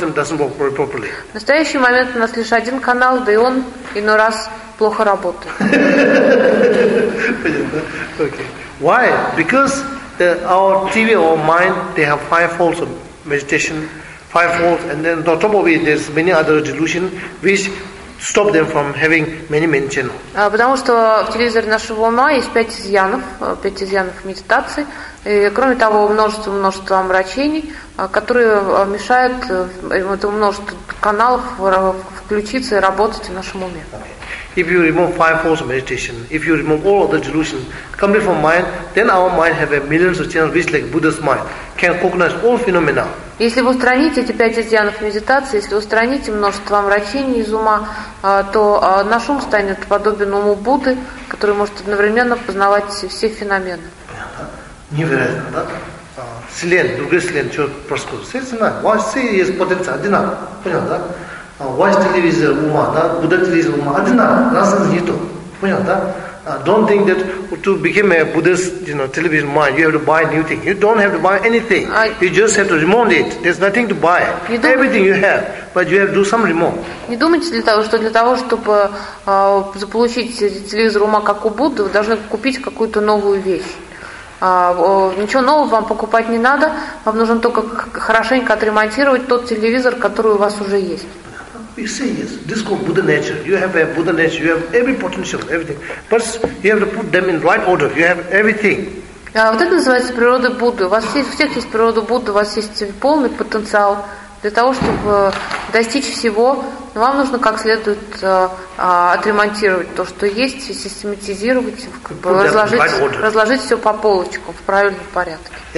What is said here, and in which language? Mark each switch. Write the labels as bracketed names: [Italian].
[Russian] В настоящий момент у нас лишь один канал, да и он иной раз плохо работает. Понятно? [English] Okay. Why? Because our TV, our mind, they have five folds of meditation, five folds, and then on top of it, there's many other delusions which stop them from having many channels. [Russian] Потому что в телевизоре нашего ума есть пять изъянов медитации, и кроме того, множество омрачений, которые мешают этому множеству каналов включиться и работать в нашем уме. [English] If you remove five forms of meditation, if you remove all other delusions, complete from mind, then our mind have a millions of channels, which like Buddha's mind can recognize all phenomena. [Russian] Если вы устраните эти пять изъянов медитации, если вы устраните множество омрачений из ума, то наш ум станет подобен уму Будды, который может одновременно познавать все феномены. Невероятно, да? Вселенная, другая вселенная, что происходит? Все знают. Все есть потенциал, одинаково. Понял, да? Ваш телевизор ума, да? Будда телевизор ума, одинаково. Разница нету. Понял, да? [English] Don't think that to become a Buddhist, you know, television mind, you have to buy a new thing. You don't have to buy anything. You just have to remove it. There's nothing to buy. Everything you have, but you have to do some remove. [Russian] Не думайте для того, чтобы заполучить телевизор ума как у Будды, вы должны купить какую-то новую вещь. Ничего нового вам покупать не надо. Вам нужно только хорошенько отремонтировать тот телевизор, который у вас уже есть. [English] You say yes, this is called Buddha nature. You have a Buddha nature, you have every potential, everything. But you have to put them in right order, you have everything. [Russian] Вот это называется природа Будды. У вас есть, у всех есть природа Будды, у вас есть полный потенциал для того, чтобы достичь всего. Но вам нужно как следует отремонтировать то, что есть, систематизировать, разложить все по полочкам в правильном порядке.